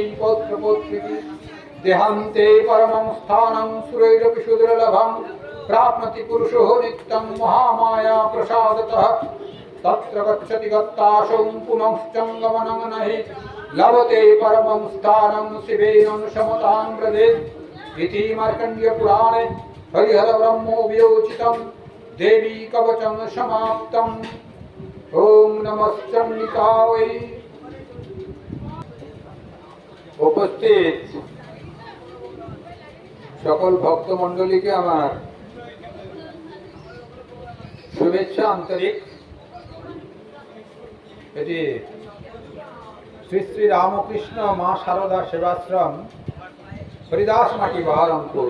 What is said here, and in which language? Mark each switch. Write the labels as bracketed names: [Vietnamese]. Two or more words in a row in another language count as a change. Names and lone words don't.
[Sanskrit] पौत्रपौत्रिकी देहान्ते परमं स्थानं सुरैरपि सुदुर्लभं प्राप्नोति पुरुषो नित्यं महामाया प्रसादतः तत्र गच्छति गत्ताशौ पुनश्चङ्गमनं नहि लभते परमं स्थानं शिवेन समतां व्रजेत् इति मार्कण्डेयपुराणे हरिहरब्रह्मोपदेशितं देवी कवचं समाप्तम्। ओम नमश्चण्डिकायै। [Bangla] उपस्थित সকল ভক্তমণ্ডলীকে আমার শুভেচ্ছা আন্তরিক। এটি শ্রী শ্রী রামকৃষ্ণ মা শারদা সেবাশ্রম হরিদাস মাটি বহরমপুর।